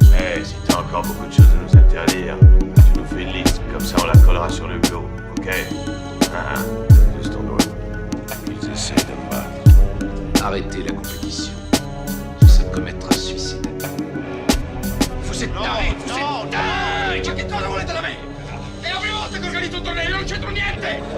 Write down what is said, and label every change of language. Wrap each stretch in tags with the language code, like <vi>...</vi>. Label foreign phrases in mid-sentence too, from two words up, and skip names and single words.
<fr>Eh, si t'as encore beaucoup de choses à nous interdire, tu nous fais une liste, comme ça on la collera sur le bureau, ok? Juste en doigt. Ils essaient de me battre. Arrêtez la compétition. Ça commettra suicide. Vous êtes tarés, vous êtes tarés!</fr> <it>Che cosa volete da me? È la prima volta che organizzo un torneo, non c'entro niente!</it>